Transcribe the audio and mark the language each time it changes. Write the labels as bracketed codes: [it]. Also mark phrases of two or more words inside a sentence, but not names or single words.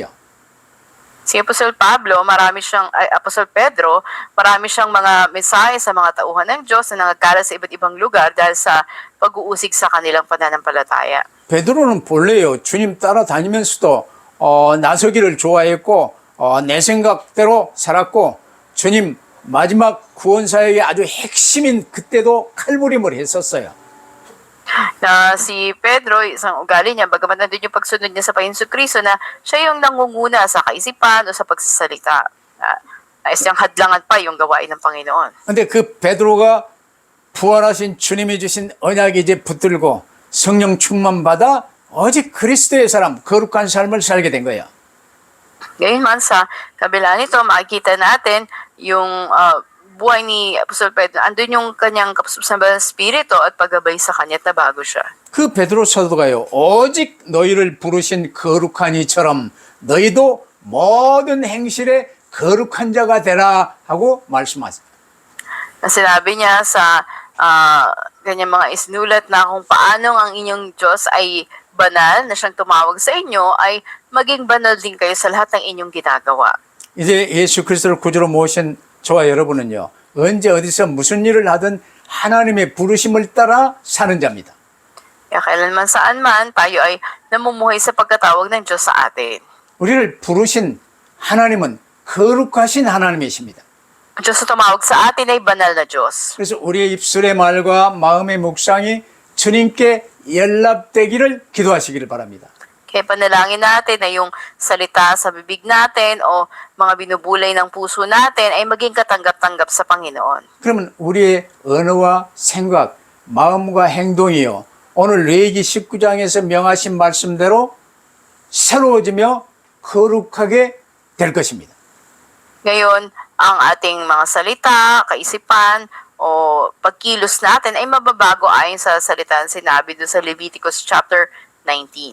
[tl] Si Apostol Pablo, Apostol Pedro, marami siyang mga mensahe sa mga tauhan ng Diyos na nagkala sa iba't ibang lugar dahil sa pag-uusig sa kanilang pananampalataya. [ko] 베드로는 본래요 주님 따라다니면서도 나서기를 좋아했고 내 생각대로 살았고 주님 마지막 구원사역의 아주 핵심인 그때도 칼부림을 했었어요. [tl] Na si Pedro, isang ugali niya, bagamat nandun yung pagsunod niya sa Panginoon Kristo na siya yung nangunguna sa kaisipan o sa pagsasalita. Nais niyang hadlangan pa yung gawain ng Panginoon. [ko] 근데 그 베드로가 부활하신 주님이 주신 언약이 이제 붙들고 성령 충만 받아 오직 그리스도의 사람, 거룩한 삶을 살게 된 거예요. [tl] Gayunman sa kabila nito, makikita natin yung buhay ni Apostol Pedro. Andun yung kanyang kapuspusan ng Espiritu at paggabay sa kanya at nabago siya. [ko] 그 베드로 사도가요, 오직 너희를 부르신 거룩한 이처럼 너희도 모든 행실에 거룩한 자가 되라 하고 말씀하세요. [tl] Na sinabi niya sa kanyang mga isinulat na kung paano ang inyong Diyos ay banal na siyang tumawag sa inyo, ay maging banal din kayo sa lahat ng inyong ginagawa. [ko] 이제 예수 그리스도를 구주로 모신 저와 여러분은요, 언제 어디서 무슨 일을 하든 하나님의 부르심을 따라 사는 자입니다. [tl] Kaya kailanman saan man, tayo ay namumuhay sa pagkatawag ng Diyos sa atin. [ko] 우리를 부르신 하나님은 거룩하신 하나님이십니다. [tl] Ang Diyos na tumawag sa atin ay banal na Diyos. [ko] 그래서 우리의 입술의 말과 마음의 묵상이 주님께 연락되기를 기도하시기를 바랍니다. [tl] Kaya panalangin natin na yung salita sa bibig natin o mga binubulay ng puso natin ay maging katanggap-tanggap sa Panginoon. [ko] 그러면 우리의 언어와 생각, 마음과 행동이요, 오늘 레위기 19장에서 명하신 말씀대로 새로워지며 거룩하게 될 것입니다. [tl] Ngayon, ang ating mga salita, kaisipan, o pagkilos natin ay mababago ayon sa salita na sinabi doon sa [en] Leviticus chapter [tl] 19.